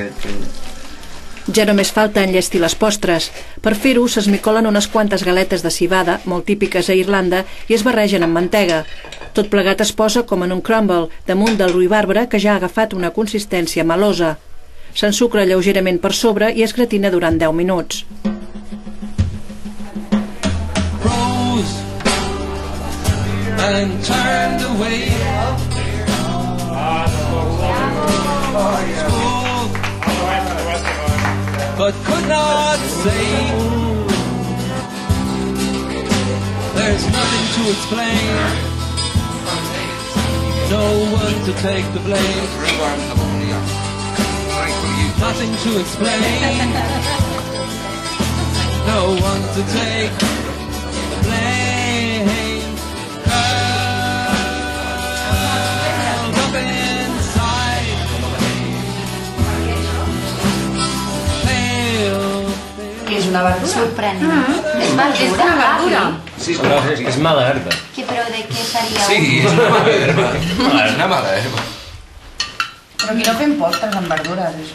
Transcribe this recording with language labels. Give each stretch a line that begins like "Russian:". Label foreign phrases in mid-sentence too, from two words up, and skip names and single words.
Catalan: Ja només falta enllestir les postres. Per fer-ho s'esmicolen unes quantes galetes de civada, molt típiques a Irlanda, i es barregen amb mantega. Tot plegat es posa com en un crumble, damunt del ruibarbre que ja ha agafat una consistència melosa. S'ensucra lleugerament per sobre i es gratina durant 10 minuts.
English: But could not say. There's nothing to explain. No one to take the blame. Nothing to explain. No one to take the blame. Curled up inside.
Catalan: És una verdura. Sorprenent. És una verdura. És mala herba. Però de què seria? Sí, és una mala herba. És una mala herba. Però aquí no fem postres amb verdures.